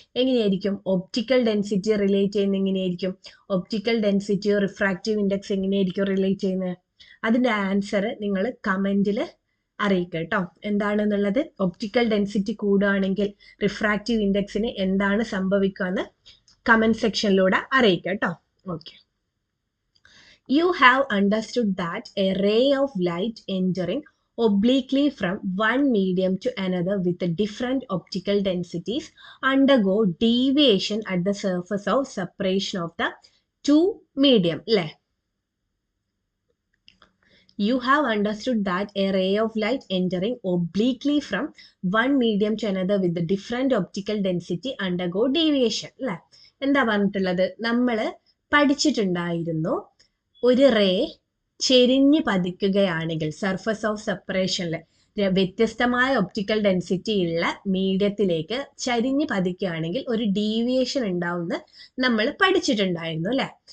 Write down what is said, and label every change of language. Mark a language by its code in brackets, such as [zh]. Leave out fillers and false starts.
[ml] എങ്ങനെയായിരിക്കും optical density relate ചെയ്യുന്നത്? എങ്ങനെയായിരിക്കും ഒപ്റ്റിക്കൽ ഡെൻസിറ്റിയോ റിഫ്രാക്റ്റീവ് ഇൻഡെക്സ് എങ്ങനെയായിരിക്കും റിലേറ്റ് ചെയ്യുന്നത്? അതിൻ്റെ ആൻസർ നിങ്ങൾ കമൻറ്റിൽ അറിയിക്കുക കേട്ടോ. എന്താണെന്നുള്ളത് ഒപ്റ്റിക്കൽ ഡെൻസിറ്റി കൂടുകയാണെങ്കിൽ റിഫ്രാക്റ്റീവ് ഇൻഡെക്സിന് എന്താണ് സംഭവിക്കുക എന്ന് കമൻറ്റ് സെക്ഷനിലൂടെ അറിയിക്കുക കേട്ടോ. Okay. [en] You have understood that a ray of light entering obliquely from one medium to another with different optical densities undergo deviation at the surface of separation of the two medium. You have understood that a ray of light entering obliquely from one medium to another with different optical density undergo deviation. [ml] എന്താ പറഞ്ഞിട്ടുള്ളത്? നമ്മൾ പഠിച്ചിട്ടുണ്ടായിരുന്നു, ഒരു ray ചെരിഞ്ഞ് പതിക്കുകയാണെങ്കിൽ surface of സെപ്പറേഷനിൽ വ്യത്യസ്തമായ optical density ഉള്ള മീഡിയത്തിലേക്ക് ചരിഞ്ഞ് പതിക്കുകയാണെങ്കിൽ ഒരു deviation ഉണ്ടാവുമെന്ന് നമ്മൾ പഠിച്ചിട്ടുണ്ടായിരുന്നു അല്ലേ.